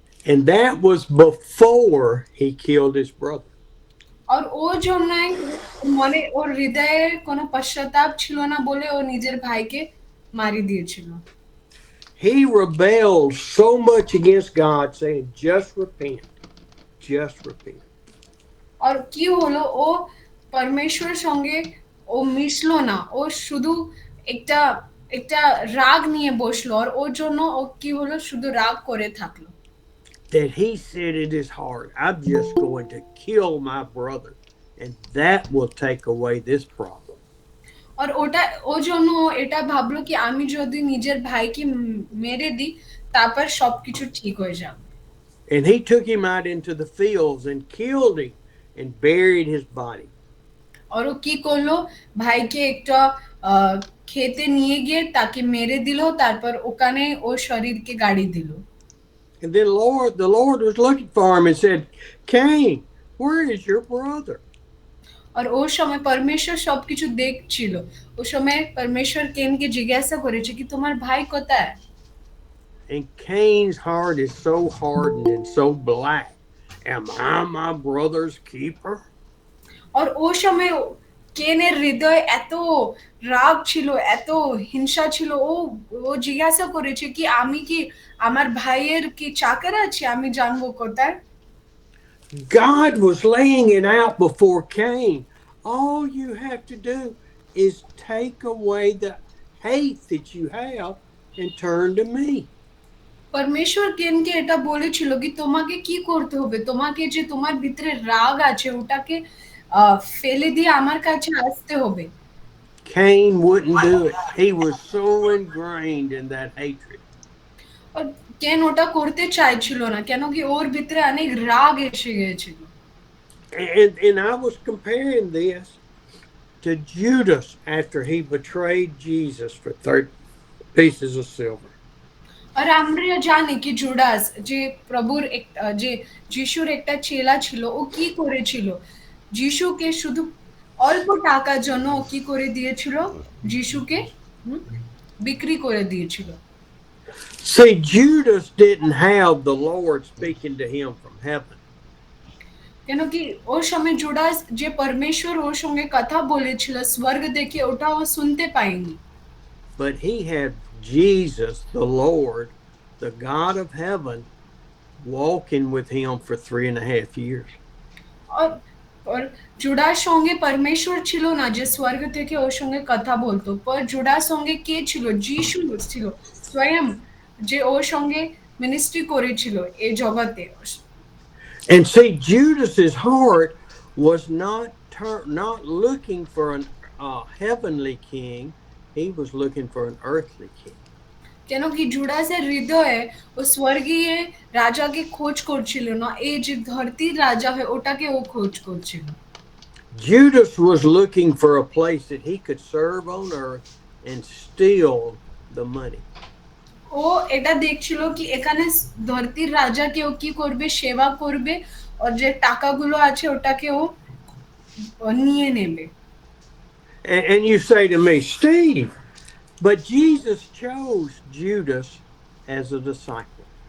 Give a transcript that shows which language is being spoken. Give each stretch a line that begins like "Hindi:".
English: And that was before he killed his brother.
Bangla: আর ওর জন্য মনে ওর হৃদয়ে কোনো পশ্চাতাপ ছিল না বলে ও নিজের ভাইকে মারি দিয়েছিল।
English: He rebelled so much against God, saying, just repent, just repent.
Bangla: আর কি হলো, ও পরমেশ্বর সঙ্গে ও মিশলো না, ও শুধু একটা একটা রাগ নিয়ে বসলো আর ওর জন্য ও কি হলো শুধু রাগ করে থাকলো
English: that he said in his heart, I'm just going to kill my brother, and that will take away this problem.
Bangla: আর ওটা ও জন্য ও এটা ভাবলো কি আমি যদি নিজের ভাইকে মেরে দিই তারপর সবকিছু ঠিক হয়ে যাবে
English: And he took him out into the fields and killed him and buried his body.
Bangla: আর ও কি করলো ভাইকে একটা আহ, খেতে নিয়ে গিয়ে তাকে মেরে দিল তারপর ওখানে ওর শরীরকে গাড়ি দিল
English: And then the Lord was looking for him and said, Cain, where is your brother?
Bangla: আর ওর সময় পরমেশ্বর সবকিছু দেখছিল ওর সময় পরমেশ্বর কেনকে জিজ্ঞাসা করেছে কি তোমার ভাই কোথায়
English: And Cain's heart is so hardened and so black. Am I my brother's keeper?
Bangla: আর ওর সময় কেনের হৃদয় এত রাগ ছিল এত হিংসা ছিল ও ও জিজ্ঞাসা করেছে কি আমি কি আমার ভাইয়ের কি চাকর আছে আমি জানবো কোথায়
English: God was laying it out before Cain. All you have to do is take away the hate that you have and turn to me.
Bangla: পরমেশ্বর কেনকে এটা বলেছিল কি তোমাকে কি করতে হবে তোমাকে যে তোমার ভিতরে রাগ আছে ওটাকে ফেলে দিয়ে আমার কাছে আসতে হবে
English: Cain wouldn't do it. He was so ingrained in that hatred.
Bangla: আর কেন ওটা করতে চাইছিল না কেন কি ওর ভিতরে অনেক রাগ এসে গিয়েছিল
English: And I was comparing this to Judas after he betrayed Jesus for 30 pieces of silver.
Bangla: আর আমরা জানি কি জুডাস যে প্রভুর যে যিশুর একটা চেলা ছিল ও কি করেছিল যিশুকে শুধু অল্প টাকার জন্য ও কি করে দিয়েছিল যিশুকে বিক্রি করে দিয়েছিল
English: See, Judas didn't have the Lord speaking to him from heaven.
Bangla: কেন কি ওর সময় জুডাস যে পরমেশ্বর ওর সঙ্গে কথা বলেছিল স্বর্গ থেকে ওটা ও শুনতে পায়নি
English: But he had Jesus, the Lord, the God of heaven, walking with him for 3.5 years.
Bangla: আর জুডার সঙ্গে পরমেশ্বর ছিল না যে স্বর্গ থেকে ওর সঙ্গে কথা বলতো পর জুডার সঙ্গে কে ছিল যিশু ছিল স্বয়ং যে ওর সঙ্গে মিনিস্ট্রি করেছিল এই জগতে
English: And see, Judas's heart was not looking for an heavenly king; he was looking for an earthly king.
Bangla: কেন কি জুডাসের হৃদয়ে ও স্বর্গীয় রাজাকে খোঁজ করছিল না এই যে ধরতির রাজা হয় ওটাকে ও খোঁজ করছিল
English: Judas was looking for a place that he could serve on earth and steal the money.
Bangla: ও এটা দেখছিল কি এখানে ধরতির রাজাকে ও কি করবে সেবা করবে আর যে টাকাগুলো আছে ওটাকে ও নিয়ে নেবে
English: And you say to me, Steve, but Jesus chose Judas as a disciple.